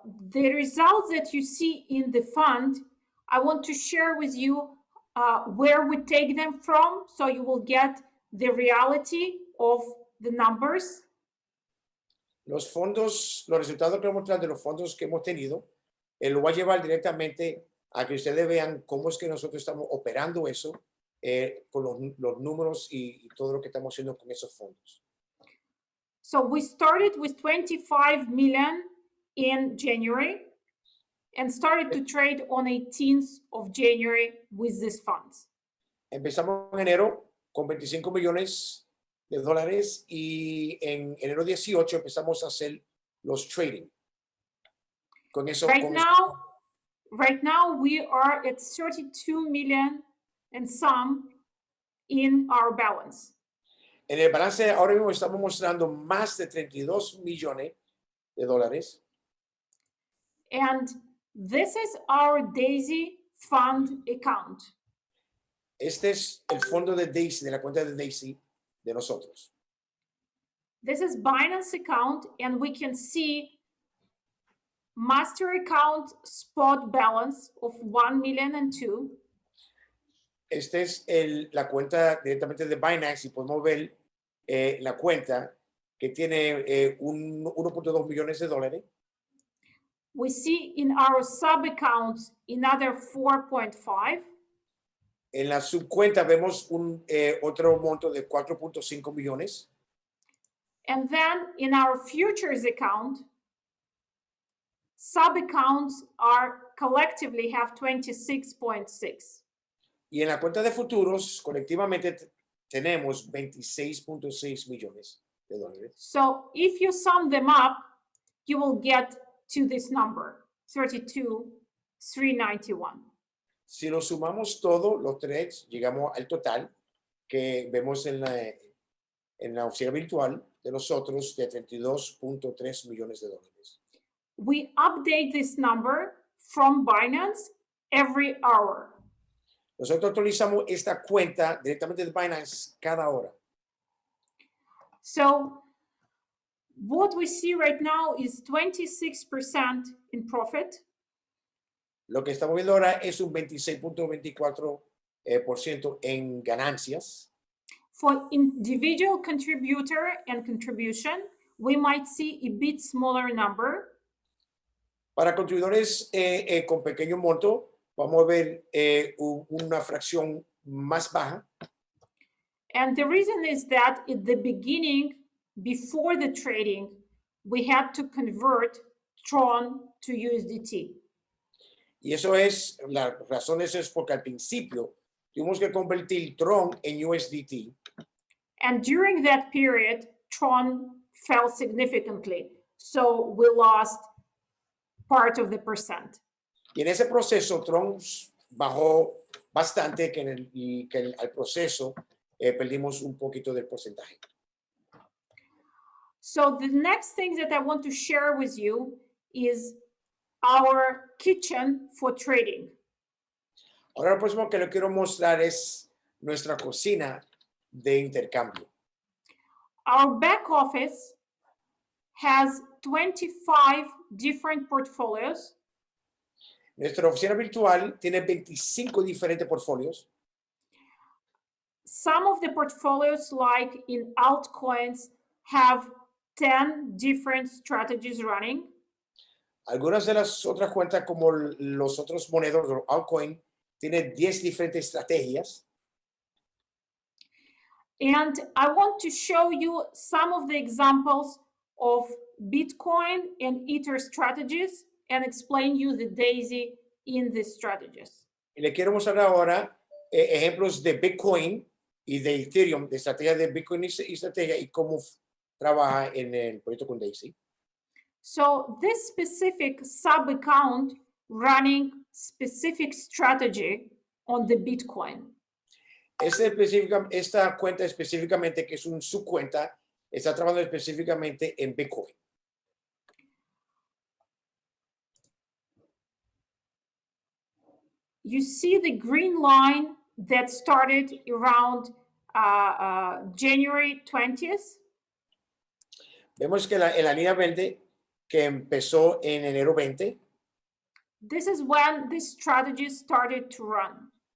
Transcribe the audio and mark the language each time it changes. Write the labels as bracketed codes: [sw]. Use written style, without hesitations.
[en] The results that you see in the fund, I want to share with you where we take them from, so you will get the reality of the numbers. [es] Los fondos, los resultados que vamos a mostrar de los fondos que hemos tenido, lo va a llevar directamente a que ustedes vean cómo es que nosotros estamos operando eso con los números y todo lo que estamos haciendo con esos fondos. [en] So we started with 25 million in January and started to trade on 18th of January with these funds. [es] Empezamos en enero con 25 millones de dólares y en enero 18 empezamos a hacer los trading. Con eso, [en] right now we are at 32 million and some in our balance. [es] En el balance ahora mismo estamos mostrando más de 32 millones de dólares. [en] And this is our DAISY fund account. [es] Este es el fondo de DAISY, de la cuenta de DAISY de nosotros. [en] This is Binance account, and we can see master account spot balance of 1 million and 2. [es] Este es la cuenta directamente de Binance y podemos ver la cuenta que tiene 1.2 millones de dólares. [en] We see in our sub accounts another 4.5. [es] En la subcuenta vemos otro monto de 4.5 millones. [en] And then in our futures account, sub accounts are collectively have 26.6. [es] Y en la cuenta de futuros, colectivamente tenemos 26.6 millones de dólares. [en] So if you sum them up, you will get to this number, 32,391. [es] Si lo sumamos todo, los tres, llegamos al total que vemos en la oficina virtual de nosotros de 32.3 millones de dólares. [en] We update this number from Binance every hour. [es] Nosotros actualizamos esta cuenta directamente de Binance cada hora. [en] So what we see right now is 26% in profit. [es] Lo que estamos viendo ahora es un 26.24% en ganancias. [en] For individual contributor and contribution, we might see a bit smaller number. [es] Para contribuidores con pequeño monto, vamos a ver una fracción más baja. [en] And the reason is that at the beginning, before the trading, we had to convert Tron to USDT. [es] Y eso es, la razón es porque al principio tuvimos que convertir Tron en USDT. [en] And during that period, Tron fell significantly. So we lost part of the percent. [es] Y en ese proceso, Tron bajó bastante y que al proceso perdimos un poquito del porcentaje. [en] So the next thing that I want to share with you is our kitchen for trading. [es] Ahora lo próximo que le quiero mostrar es nuestra cocina de intercambio. [en] Our back office has 25 different portfolios. [es] Nuestra oficina virtual tiene 25 diferentes portfolios. [en] Some of the portfolios, like in altcoins, have 10 different strategies running. [es] Algunas de las otras cuentas, como los otros monedas, los altcoin, tienen 10 diferentes estrategias. [en] And I want to show you some of the examples of Bitcoin and Ether strategies and explain you the DAISY in these strategies. [es] Y le quiero mostrar ahora ejemplos de Bitcoin y de Ethereum, de estrategia de Bitcoin y estrategia y cómo trabaja en el proyecto con Daisy. [en] So this specific sub-account running specific strategy on the Bitcoin. [es] Esta cuenta específicamente, que es un subcuenta, está trabajando específicamente en Bitcoin. [en] You see the green line that started around January 20th. [es] Vemos que en la línea verde que empezó en enero 20. [en] This is when this strategy started to run.